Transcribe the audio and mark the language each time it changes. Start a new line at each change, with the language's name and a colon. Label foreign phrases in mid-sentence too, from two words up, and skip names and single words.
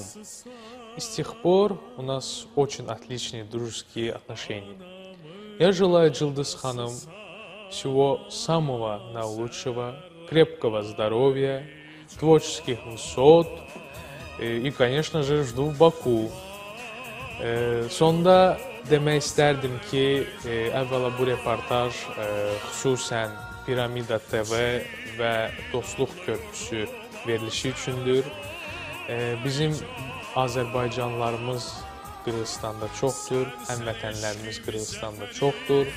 Russian: И с тех пор у нас очень отличные дружеские отношения. Я желаю Жылдыз Ханум всего самого наилучшего, крепкого здоровья, творческих высот и, конечно же, жду в Baku.
Azerbaijani: Sonda demək istərdim ki, əvvəla bu reportaj xüsusən Piramida TV və Dostluq Körpüsü verilişi üçündür. Bizim Azərbaycanlılarımız Qırğızstanda çoxdur, həmvətənlərimiz Qırğızstanda çoxdur.